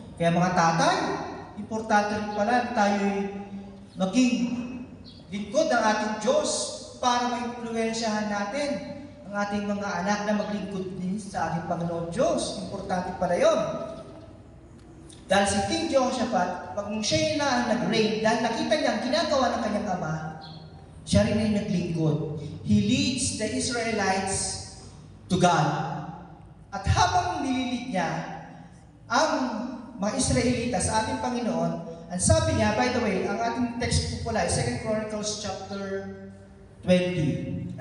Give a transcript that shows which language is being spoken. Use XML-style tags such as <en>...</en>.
<tl>Kaya mga tatay, importante rin pala tayo'y maging lingkod ng ating Diyos para maimpluwensyahan natin ang ating mga anak na maglingkod din sa ating Panginoon Diyos. Importante pala yun. Dahil si King Jehoshaphat, pag siya na nag-reign, dahil nakita niya ang ginagawa ng kanyang ama, siya rin ay naglingkod.</tl> <en>He leads the Israelites to God.</en> <tl>At habang nililid niya ang mga Israelita sa ating Panginoon, ang sabi niya,</tl> <en>by the way,</en> <tl>ang ating text po pala ay 2 Chronicles chapter 20.</tl>